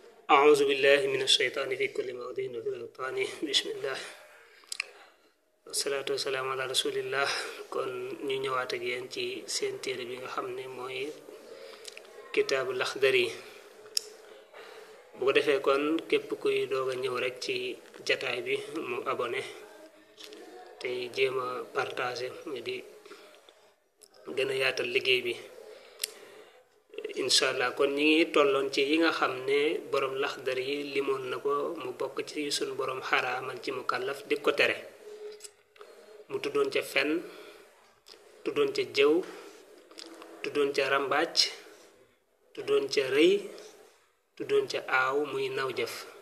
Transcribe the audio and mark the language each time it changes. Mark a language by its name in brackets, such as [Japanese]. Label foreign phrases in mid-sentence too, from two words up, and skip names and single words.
[Arabic] أعوذ بالله من الشيطان في كل موضع وفي الأوطان بسم الله والصلاة والسلام على رسول الله [Wolof] kon ñu ñëwaat ak yéen ci seen téere bi nga xam ne mooy kitaabu Laxdari bu ko defee kon képp kuy doog a ñëw rek ci jataay bi mu abonné tey jéem a partagé di gën a yaatal liggéey bi inshallah kon ñi ngi tolloon ci yi nga xam ne borom Laxdari yi limoon na ko mu bokk ci sun borom xaraamal ci mukallaf di ko tere mu tuddoon ca fen tuddoon ca jëw tuddoon ca rambaaj tuddoon ca rëy tuddoon ca aaw muy naw jëf